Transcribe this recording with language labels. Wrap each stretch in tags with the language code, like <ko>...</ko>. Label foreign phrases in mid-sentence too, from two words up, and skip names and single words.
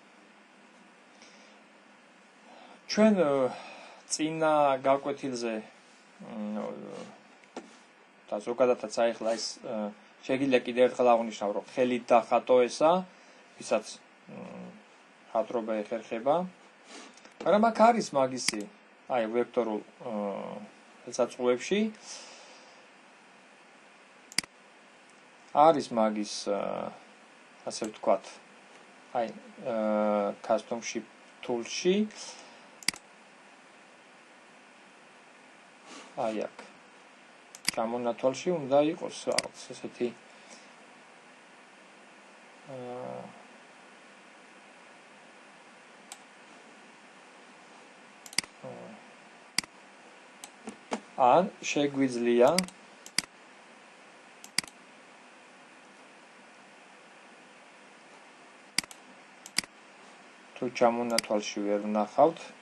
<ka>ჩვენ წინა გაკვეთილზე და ზოგადადაც აი ახლა ეს შეგიძლია კიდევ ერთხელ აღვნიშნავ, რომ ხელით დახატო ესა, ვისაც ხატრობა ეხერხება. მაგრამ აქ არის მაგისი, აი ვექტორულ საწყვეტში არის მაგის ასე ვთქვათ, აი</ka> <en>custom shape tool-</en> <ka>ში აი აქ ჩამონათვალში უნდა იყოს რაღაც ესეთი ან შეგვიძლია თუ ჩამონათვალში ვერ ვნახავთ</ka>